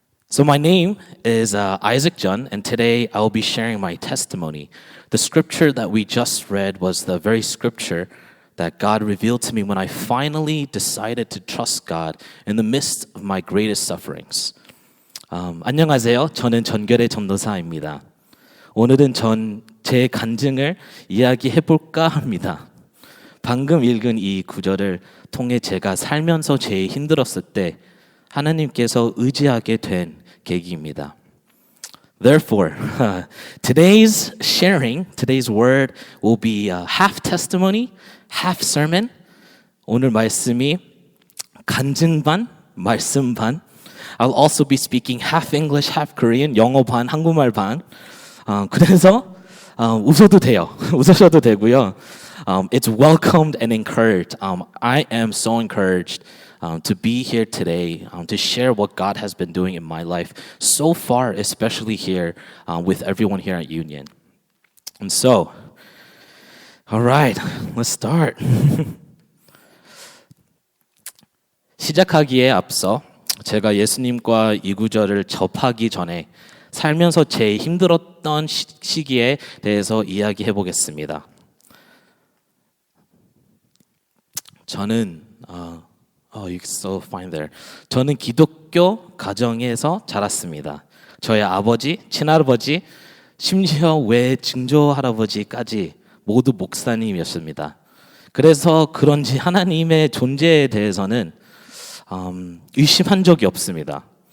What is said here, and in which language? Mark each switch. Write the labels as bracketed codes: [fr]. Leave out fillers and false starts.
[en] So my name is Isaac Jun, and today I will be sharing my testimony. The scripture that we just read was the very scripture that God revealed to me when I finally decided to trust God in the midst of my greatest sufferings. [ko] 안녕하세요. 저는 전결의 전도사입니다. 오늘은 제 간증을 이야기해 볼까 합니다. 방금 읽은 이 구절을 통해 제가 살면서 제일 힘들었을 때 하나님께서 의지하게 된 계기입니다. [en] Therefore, today's word will be half testimony, half sermon. [ko] 오늘 말씀이 간증 반, 말씀 반. [en] I'll also be speaking half English, half Korean, [ko] 영어 반, 한국말 반. 그래서 웃어도 돼요. 웃으셔도 되고요. [en] It's welcomed and encouraged. I am so encouraged to be here today, to share what God has been doing in my life so far, especially here with everyone here at Union. And so, all right, let's start. [ko] 시작하기에 앞서 제가 예수님과 이 구절을 접하기 전에 살면서 제일 힘들었던 시기에 대해서 이야기해 보겠습니다. 저는 you can so fine there. 저는 기독교 가정에서 자랐습니다. 저의 아버지, 친할아버지, 심지어 외증조 할아버지까지 모두 목사님이었습니다. 그래서 그런지 하나님의 존재에 대해서는 의심한 적이 없습니다.